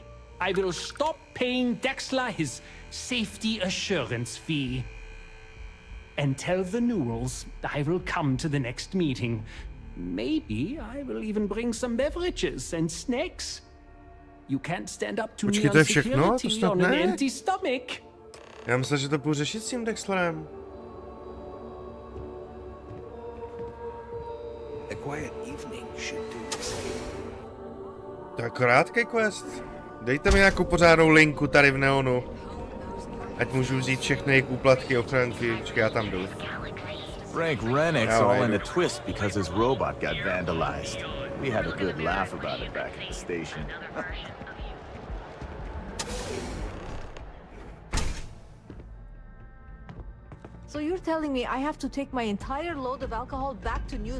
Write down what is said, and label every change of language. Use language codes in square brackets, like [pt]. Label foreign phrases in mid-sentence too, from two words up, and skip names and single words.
[en] I will stop paying Dexler his safety assurance fee. And tell the Newells I will come to the next meeting. Maybe I will even bring some beverages and snacks. You can't stand up to me on security on an empty stomach. [cs] Já myslel, že to půjdu řešit s tím Dexlerem. [en] A quiet evening should do the same. [cs] To je krátký quest. Dejte mi nějakou pořádnou linku tady v Neonu. Ať můžu vzít všechny jejich úplatky, ochranky. Počkej, já tam jdu. [en] Frank Rennick's all in a twist because his robot got vandalized. We had a good laugh about it back at the station. So you're telling me I have to take my entire load of alcohol back to New Atlantis?